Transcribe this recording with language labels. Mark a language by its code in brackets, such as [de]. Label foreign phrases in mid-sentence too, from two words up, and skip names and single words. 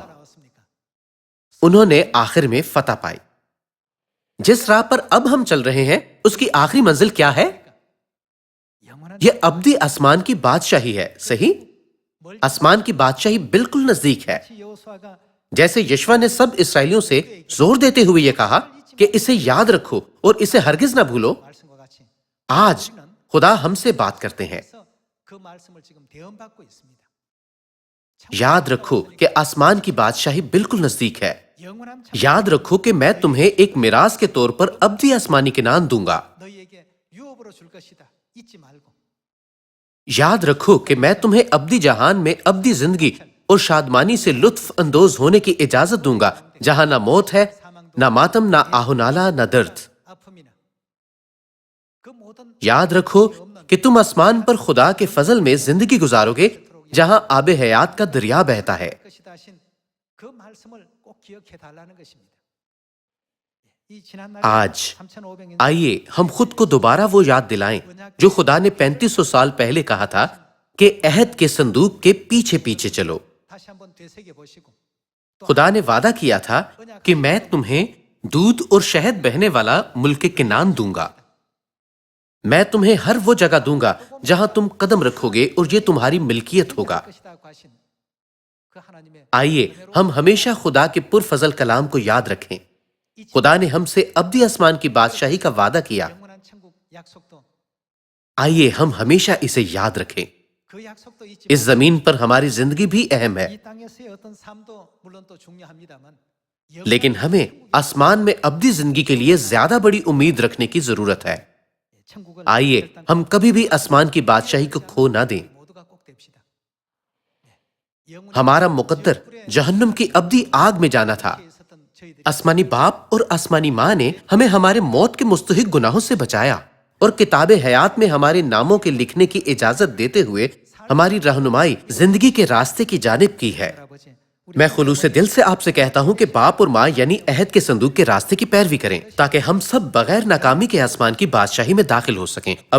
[ur] انہوں نے آخر میں فتح پائی۔ جس راہ پر اب ہم چل رہے ہیں اس کی آخری منزل کیا ہے؟ یہ ابدی آسمان کی بادشاہی ہے۔ صحیح، آسمان کی بادشاہی بالکل نزدیک ہے۔ جیسے یشوع نے سب اسرائیلیوں سے زور دیتے ہوئے یہ کہا کہ اسے یاد رکھو اور اسے ہرگز نہ بھولو, [ko] 말씀과 같이 [ur] آج خدا ہم سے بات کرتے ہیں. [ko] 그래서 그 말씀을 지금 대언받고 있습니다. [ur] یاد رکھو کہ آسمان کی بادشاہی بالکل نزدیک ہے. [ko] 영원한 [ur] یاد رکھو کہ میں تمہیں ایک میراث کے طور پر ابدی آسمانی کنعان دوں گا. [ko] 너희에게 유업으로 줄 것이다. 잊지 말고. [ur] یاد رکھو کہ میں تمہیں ابدی جہان میں ابدی زندگی اور شادمانی سے لطف اندوز ہونے کی اجازت دوں گا، جہاں نہ موت ہے، نہ ماتم، نہ آہ و نالہ، نہ درد. [ko] 아픔이나 그 모든 [ur] یاد رکھو کہ تم آسمان پر خدا کے فضل میں زندگی گزارو گے، جہاں آبِ حیات کا دریا بہتا ہے. [ko] 것이다 하신 그 말씀을 꼭 기억해 달라는 것입니다. 이 지난 날 [ur] आज [ko] 3500년 [ur] آئیے ہم خود کو دوبارہ وہ یاد دلائیں جو خدا نے 3500 سال پہلے کہا تھا کہ عہد کے صندوق کے پیچھے پیچھے چلو. [ko] 다시 한번 되새겨 보시고 [ur] خدا نے وعدہ کیا تھا کہ میں تمہیں دودھ اور شہد بہنے والا ملک کنعان دوں گا. میں تمہیں ہر وہ جگہ دوں گا جہاں تم قدم رکھو گے اور یہ تمہاری ملکیت ہوگا. [ko] 것이다 하신 그 하나님의 [ur] آئیے ہم ہمیشہ خدا کے پرفضل کلام کو یاد رکھیں. خدا نے ہم سے ابدی آسمان کی بادشاہی کا وعدہ کیا. [ko] 영원한 천국 약속도 [ur] آئیے ہم ہمیشہ اسے یاد رکھیں. [ko] 그 약속도 잊지 [ur] اس زمین پر ہماری زندگی بھی اہم ہے, [ko] 이 땅에서의 어떤 삶도 물론 또 중요합니다만 [ur] لیکن ہمیں آسمان میں ابدی زندگی کے لیے زیادہ بڑی امید رکھنے کی ضرورت ہے. [ko] 천국을 [ur] آئیے ہم کبھی بھی آسمان کی بادشاہی کو کھو نہ دیں. [ko] 모두가 꼭 됩시다. 영원히 [ur] ہمارا مقدر جہنم کی ابدی آگ میں جانا تھا. [ko] 있었던 저희들이 [ur] آسمانی باپ اور آسمانی ماں نے ہمیں ہمارے موت کے مستحق گناہوں سے بچایا اور کتابِ حیات میں ہمارے ناموں کے لکھنے کی اجازت دیتے ہوئے ہماری رہنمائی زندگی کے راستے کی جانب کی ہے. [ko] 아버지 [ur] میں خلوص دل سے آپ سے کہتا ہوں کہ باپ اور ماں یعنی عہد کے صندوق کے راستے کی پیروی کریں تاکہ ہم سب بغیر ناکامی کے آسمان کی بادشاہی میں داخل ہو سکیں.